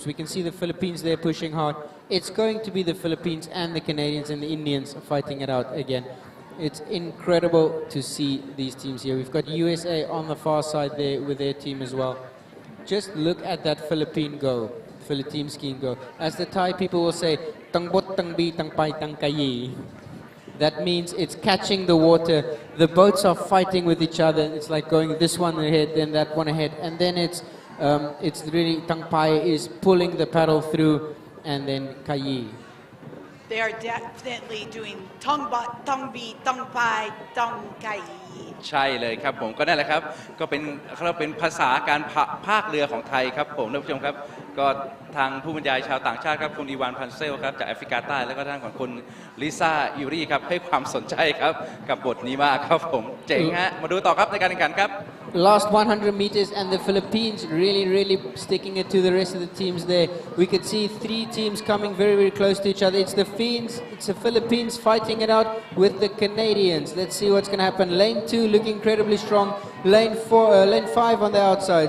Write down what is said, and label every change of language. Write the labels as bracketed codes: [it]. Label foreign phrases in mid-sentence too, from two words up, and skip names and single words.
[en] We can see the Philippines there pushing hard. It's going to be the Philippines and the Canadians and the Indians fighting it out again. It's incredible to see these teams here. We've got USA on the far side there with their team as well. Just look at that Philippine team skiing go. As the Thai people will say, [th] "ตั้งบ็อต ตั้งบี ตั้งพาย ตั้งกาย." [en] That means it's catching the water. The boats are fighting with each other. It's like going this one ahead, then that one ahead, and then it's really [th] tang pai [en] is pulling the paddle through, and then kayi. They are definitely doing [th] tong bot, tong bi, tong pai, tong kai. ใช่เลยครับผมก็นั่นแหละครับก็เป็นภาษาการพากเรือของไทยครับผมท่านผู้ชมครับก็ทางผู้บรรยายชาวต่างชาติครับคุณอีวานพันเซลครับจากแอฟริกาใต้แล้วก็ทางของคุณลิซ่าอิวรี่ครับให้ความสนใจครับกับบทนี้มากครับผมเจ๋งฮะมาดูต่อครับในการแข่งขันครับ [en] Last 100 meters and the Philippines really sticking it to the rest of the teams there. We could see three teams coming very close to each other. It's the Philippines fighting it out with the Canadians. Let's see what's going to happen. Lane 2 looking incredibly strong. Lane 5 on the outside.